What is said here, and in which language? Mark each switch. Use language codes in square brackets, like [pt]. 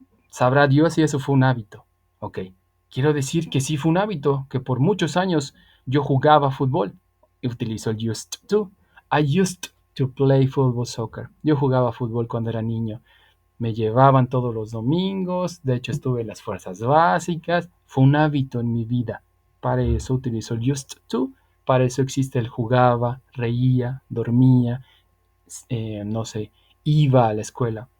[es] Sabrá Dios si eso fue un hábito. Ok. Quiero decir que sí fue un hábito, que por muchos años yo jugaba fútbol. Y utilizo el used to. [en] I used to play football soccer. [es] Yo jugaba fútbol cuando era niño. Me llevaban todos los domingos. De hecho, estuve en las fuerzas básicas. Fue un hábito en mi vida. Para eso utilizo el used to. Para eso existe el jugaba, reía, dormía, no sé, iba a la escuela.